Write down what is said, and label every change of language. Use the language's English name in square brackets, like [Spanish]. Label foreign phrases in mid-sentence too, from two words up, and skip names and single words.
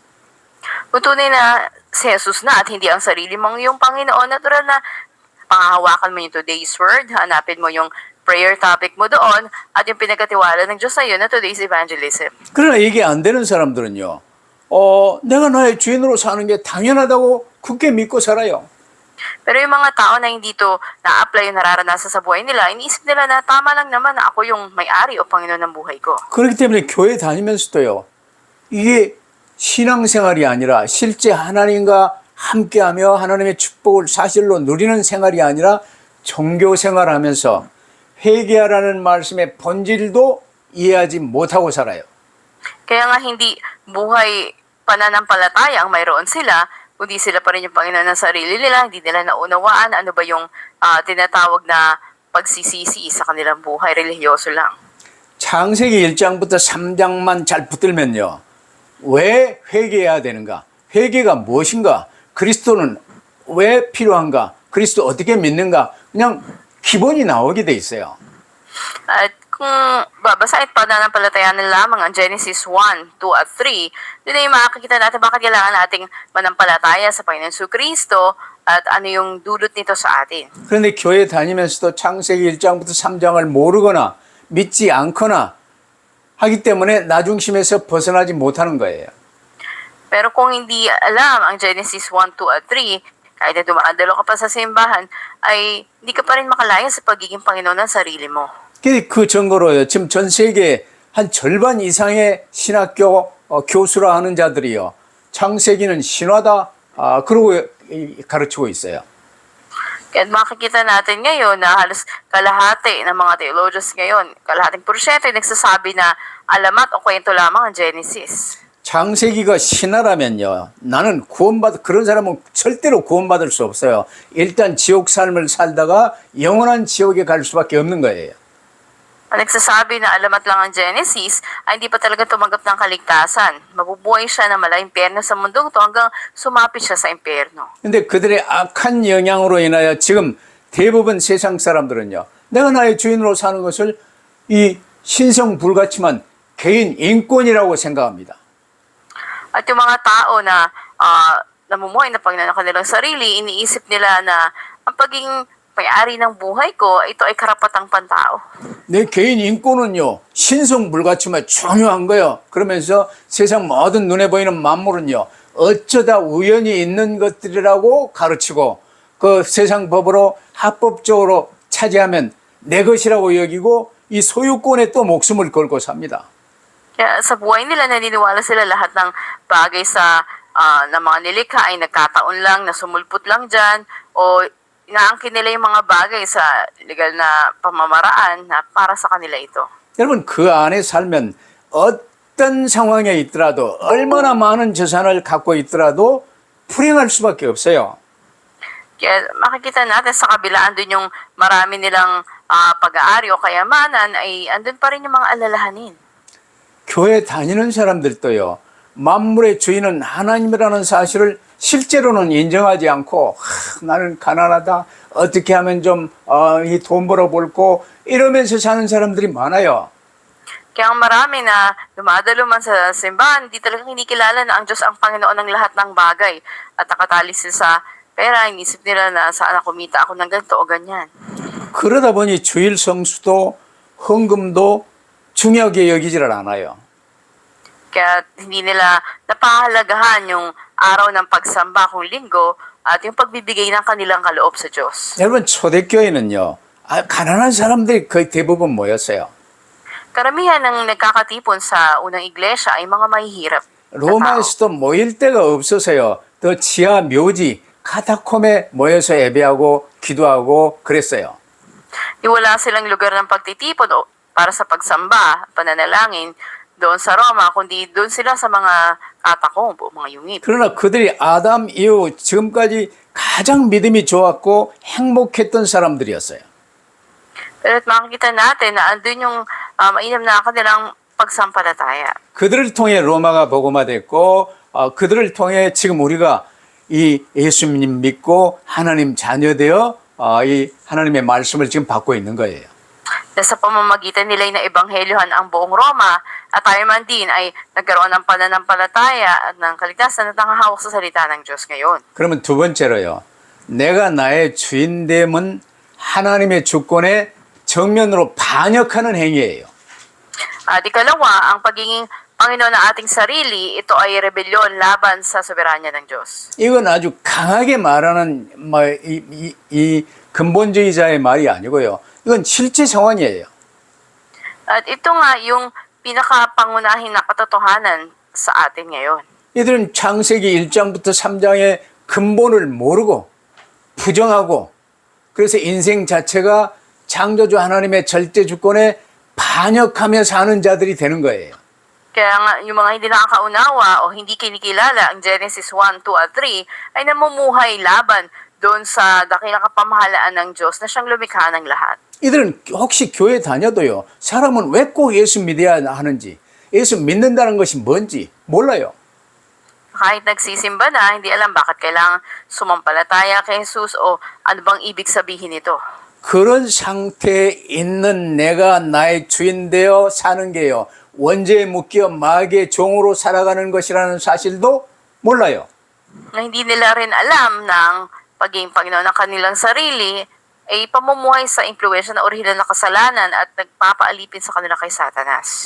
[Filipino] Kung tunay na si Jesus na at hindi ang sarili mong yung Panginoon, natural na pangahawakan mo yung [English] today's word, [Filipino] hanapin mo yung [English] prayer topic [Filipino] mo doon, at yung pinagkatiwala ng Diyos sa iyo na [English] today's evangelism. [Korean] 그러나 이게 안 되는 사람들은요. 내가 나의 주인으로 사는 게 당연하다고 굳게 믿고 살아요. [Filipino] Pero yung mga tao na hindi to na-apply yung nararanasan sa buhay nila, iniisip nila na tama lang naman na ako yung may-ari o Panginoon ng buhay ko. [Korean] 그렇기 때문에 교회 다니면서도요. 이게 신앙생활이 아니라 실제 하나님과 함께하며 하나님의 축복을 사실로 누리는 생활이 아니라 종교생활하면서 회개하라는 말씀의 본질도 이해하지 못하고 살아요. [Filipino] Kaya nga hindi buhay pananampalataya ang mayroon sila, kundi sila pa rin yung Panginoon ng sarili nila, hindi nila naunawaan ano ba yung tinatawag na pagsisisi sa kanilang buhay, religyoso lang. [Korean] 창세기 1장부터 3장만 잘 붙들면요. 왜 회개해야 되는가? 회개가 무엇인가? 그리스도는 왜 필요한가? 그리스도 어떻게 믿는가? 그냥 기본이 나오게 돼 있어요. [Filipino] At kung babasahin pa pananampalatayanan lamang ang Genesis 1, 2 at 3, doon ay makikita natin bakit kailangan nating manampalataya sa Panginoon Kristo at ano yung dulot nito sa atin. [Korean] 그런데 교회 다니면서도 창세기 1장부터 3장을 모르거나 믿지 않거나 하기 때문에 나중심에서 벗어나지 못하는 거예요. [Filipino] Pero kung hindi alam ang Genesis 1, 2 at 3, kahit na dumadalo ka pa sa simbahan, ay hindi ka pa rin makalaya sa pagiging Panginoon ng sarili mo. [Korean] 그 증거로요. 지금 전 세계 한 절반 이상의 신학교 교수라 하는 자들이요. 창세기는 신화다. 그러고 가르치고 있어요. [Filipino] Kaya makikita natin ngayon na halos kalahati ng mga theologians ngayon, kalahating porsyento ay nagsasabi na alamat o kwento lamang ang Genesis. [Korean] 창세기가 신화라면요. 나는 그런 사람은 절대로 구원받을 수 없어요. 일단 지옥 삶을 살다가 영원한 지옥에 갈 수밖에 없는 거예요. [Filipino] Ang nagsasabi na alamat lang ang Genesis ay hindi pa talaga tumanggap ng kaligtasan. Mabubuhay siya na mala impyerno sa mundong to hanggang sumapit siya sa impyerno. [Korean] 근데 그들의 악한 영향으로 인하여 지금 대부분 세상 사람들은요. 내가 나의 주인으로 사는 것을 이 신성 불가침한 개인 인권이라고 생각합니다. [Filipino] At yung mga tao na namumuhay na Panginoon ng kanilang sarili, iniisip nila na ang pagiging may-ari ng buhay ko, ito ay karapatang pantao. [Korean] 내 개인 인권은요, 신성 불가침에 중요한 거예요. 그러면서 세상 모든 눈에 보이는 만물은요, 어쩌다 우연히 있는 것들이라고 가르치고, 그 세상 법으로 합법적으로 차지하면 내 것이라고 여기고, 이 소유권에 또 목숨을 걸고 삽니다. [Filipino] Kaya sa buhay nila, naniniwala sila lahat ng bagay ng mga nilikha ay nagkataon lang, na sumulpot lang dyan, o inaangkin nila yung mga bagay sa legal na pamamaraan na para sa kanila ito. [Korean] 여러분, 그 안에 살면 어떤 상황에 있더라도, 얼마나 많은 재산을 갖고 있더라도 불행할 수밖에 없어요. [Filipino] Kaya makikita natin sa kabilaan dun yung marami nilang pag-aari o kayamanan, ay andun pa rin yung mga alalahanin. [Korean] 교회 다니는 사람들도요, 만물의 주인은 하나님이라는 사실을 실제로는 인정하지 않고, 나는 가난하다, 어떻게 하면 좀 이 돈 벌어볼고, 이러면서 사는 사람들이 많아요. [Filipino] Kaya ang marami na dumadalo man sa simbahan, di talagang kinikilala na ang Diyos ang Panginoon ng lahat ng bagay. At nakatali sila sa pera, inisip nila na saan ako kumita ako ng ganito o ganyan. [Korean] 그러다 보니 주일 성수도 헌금도 중요하게 여기지를 않아요. [Filipino] Kaya hindi nila napahalagahan yung araw ng pagsamba kung linggo at yung pagbibigay ng kanilang kaloob sa Diyos. [Korean] 여러분, 초대교회는요, 가난한 사람들이 거의 대부분 모였어요. [Filipino] Karamihan ng nagkakatipon sa unang iglesia ay mga mahihirap na tao. [Korean] 로마에서도 모일 데가 없어서요, 더 지하 묘지, 카타콤에 모여서 예배하고 기도하고 그랬어요. [Filipino] Wala silang lugar ng pagtitipon o para sa pagsamba, pananalangin doon sa Roma, kundi doon sila sa mga katakomb o mga yungib. [Korean] 그러나 그들이 아담 이후 지금까지 가장 믿음이 좋았고 행복했던 사람들이었어요. [Filipino] Pero makikita natin na andun yung mainam na kanilang pagsampalataya. [Korean] 그들을 통해 로마가 복음화됐고 그들을 통해 지금 우리가 이 예수님 믿고 하나님 자녀되어 이 하나님의 말씀을 지금 받고 있는 거예요. [Filipino] Sa pamamagitan nila na ebanghelyohan ang buong Roma at tayo man din ay nagkaroon ng pananampalataya at ng kaligtasan at nangahawak sa salita ng Diyos ngayon. [Korean] 그러면 두 번째로요. 내가 나의 주인됨은 하나님의 주권에 정면으로 반역하는 행위예요. [Filipino] At ikalawa, ang pagiging Panginoon ng ating sarili, ito ay rebelyon laban sa soberanya ng Diyos. [Korean] 이건 아주 강하게 말하는 이 근본주의자의 말이 아니고요. 이건 실제 상황이에요. [Filipino] At ito nga yung pinakapangunahin na katotohanan sa atin ngayon. [Korean] 이들은 창세기 1장부터 3장의 근본을 모르고 부정하고 그래서 인생 자체가 창조주 하나님의 절대 주권에 반역하며 사는 자들이 되는 거예요. [Filipino] Kaya nga, yung mga hindi nakakaunawa o hindi kinikilala ang Genesis 1, 2, at 3 ay namumuhay laban doon sa dakilang kapamahalaan ng Diyos na siyang lumikha ng lahat. [Korean] 이들은 혹시 교회 다녀도요. 사람은 왜 꼭 예수 믿어야 하는지, 예수 믿는다는 것이 뭔지 몰라요. [Filipino] Kahit nagsisimba na, hindi alam bakit kailangan sumampalataya kay Jesus o ano bang ibig sabihin nito. [Korean] 그런 상태에 있는 내가 나의 주인 되어 사는 게요. 원죄에 묶여 마귀의 종으로 살아가는 것이라는 사실도 몰라요. [Filipino] Na hindi nila rin alam ng pagiging Panginoon ng kanilang sarili ay pamumuhay sa impluwensya ng orihinal na kasalanan at nagpapaalipin sa kanila kay Satanas.